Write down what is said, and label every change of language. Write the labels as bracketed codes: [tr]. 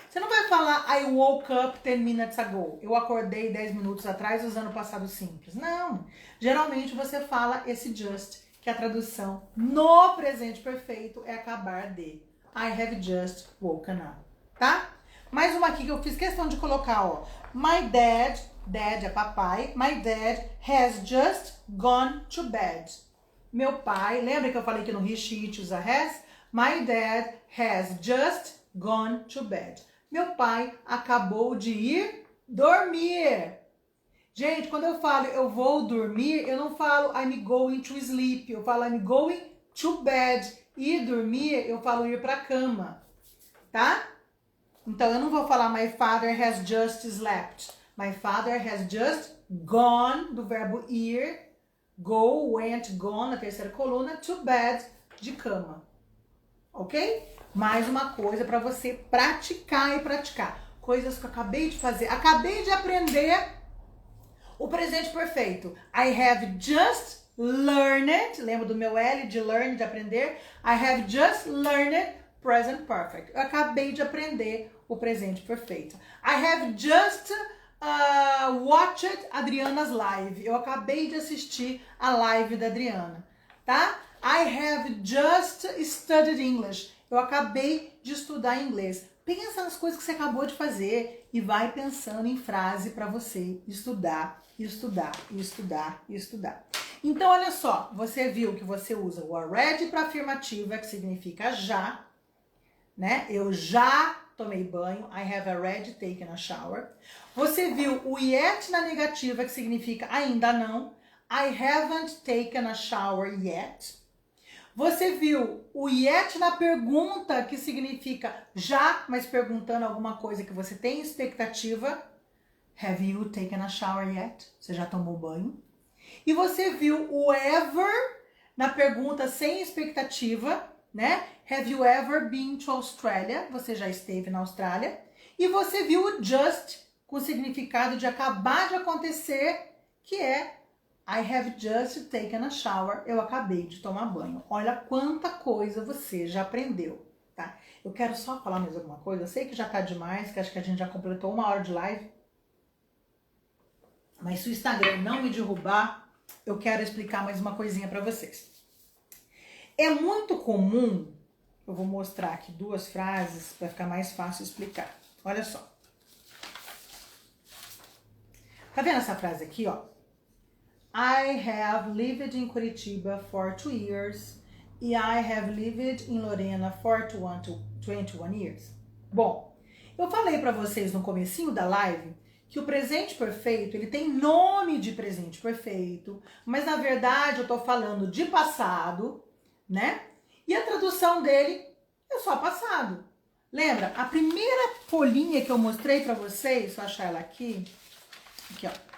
[pt] Você não vai falar [en] I woke up 10 minutes ago. [pt] Eu acordei 10 minutos atrás usando o passado simples. Não. Geralmente você fala esse just, que a tradução no presente perfeito é acabar de. [en] I have just woken up. [pt] Tá? Mais uma aqui que eu fiz questão de colocar, ó. [en] My dad [pt] é papai. [en] My dad has just gone to bed. [pt] Meu pai, lembra que eu falei que no he, she, it usa has? [en] My dad has just gone to bed. [pt] Meu pai acabou de ir dormir. Gente, quando eu falo eu vou dormir, eu não falo [en] I'm going to sleep. [pt] Eu falo [en] I'm going to bed. [pt] Ir dormir, eu falo ir pra cama. Tá? Então, eu não vou falar [en] my father has just slept. My father has just gone, [pt] do verbo ir. [en] Go, went, gone, [pt] na terceira coluna. [en] To bed, [pt] de cama. [en] Ok? [pt] Mais uma coisa para você praticar e praticar. Coisas que eu acabei de fazer. Acabei de aprender o presente perfeito. [en] I have just learned. [pt] Lembra do meu L de learn, de aprender? [en] I have just learned present perfect. [pt] Eu acabei de aprender o presente perfeito. [en] I have just watched Adriana's live. [pt] Eu acabei de assistir a live da Adriana, tá? [en] I have just studied English. [pt] Eu acabei de estudar inglês. Pensa nas coisas que você acabou de fazer e vai pensando em frase para você estudar, estudar, estudar, estudar. Então, olha só, você viu que você usa o already para afirmativa, que significa já, né? Eu já tomei banho. [en] I have already taken a shower. [pt] Você viu o yet na negativa, que significa ainda não. [en] I haven't taken a shower yet. [pt] Você viu o yet na pergunta, que significa já, mas perguntando alguma coisa que você tem expectativa. [en] Have you taken a shower yet? [pt] Você já tomou banho? E você viu o ever na pergunta sem expectativa, né? [en] Have you ever been to Australia? [pt] Você já esteve na Austrália. E você viu o just com o significado de acabar de acontecer, que é [en] I have just taken a shower. [pt] Eu acabei de tomar banho. Olha quanta coisa você já aprendeu, tá? Eu quero só falar mais alguma coisa. Eu sei que já tá demais, que acho que a gente já completou 1 hora de live. Mas se o Instagram não me derrubar, eu quero explicar mais uma coisinha para vocês. É muito comum, eu vou mostrar aqui 2 frases para ficar mais fácil explicar. Olha só. Tá vendo essa frase aqui, ó? [en] I have lived in Curitiba for 2 years e I have lived in Lorena for 21 years. Bom, [pt] Eu falei para vocês no comecinho da live que o presente perfeito, ele tem nome de presente perfeito, mas na verdade eu tô falando de passado, né? E a tradução dele é só passado. Lembra? A primeira folhinha que eu mostrei para vocês, deixa eu achar ela aqui, ó.